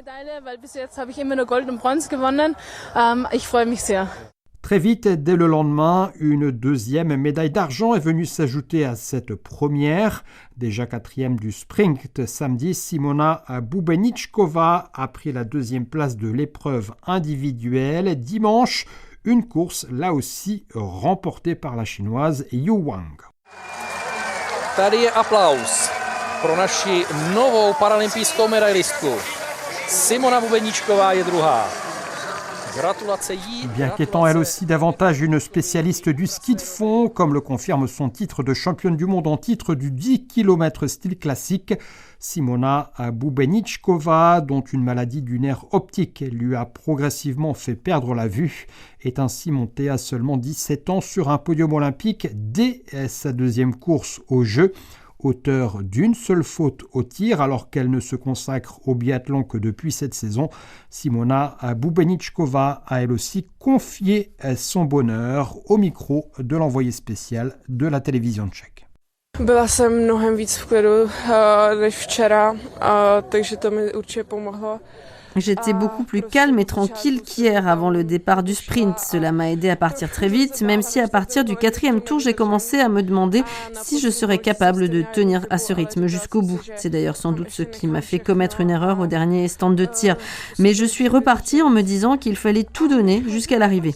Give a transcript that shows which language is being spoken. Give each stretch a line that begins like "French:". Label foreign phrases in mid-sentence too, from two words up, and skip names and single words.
French: Très vite, dès le lendemain, une deuxième médaille d'argent est venue s'ajouter à cette première. Déjà 4e du sprint, samedi, Simona Bubeničková a pris la 2e place de l'épreuve individuelle. Dimanche, une course là aussi remportée par la chinoise Yu Wang.
Czech: Tady je aplaus pro naši novou paralympijskou medailistku. Simona Bubeničková je druhá.
French: Bien qu'étant elle aussi davantage une spécialiste du ski de fond, comme le confirme son titre de championne du monde en titre du 10 km style classique, Simona Bubeničková, dont une maladie du nerf optique lui a progressivement fait perdre la vue, est ainsi montée à seulement 17 ans sur un podium olympique dès sa 2e course aux Jeux. Auteur d'une seule faute au tir alors qu'elle ne se consacre au biathlon que depuis cette saison, Simona Bubeničková a elle aussi confié son bonheur au micro de l'envoyé spécial de la télévision tchèque.
Czech: Byla jsem mnohem víc v klidu než včera, takže to mi určitě pomohlo.
French: J'étais beaucoup plus calme et tranquille qu'hier avant le départ du sprint. Cela m'a aidé à partir très vite, même si à partir du 4e tour, j'ai commencé à me demander si je serais capable de tenir à ce rythme jusqu'au bout. C'est d'ailleurs sans doute ce qui m'a fait commettre une erreur au dernier stand de tir. Mais je suis repartie en me disant qu'il fallait tout donner jusqu'à l'arrivée.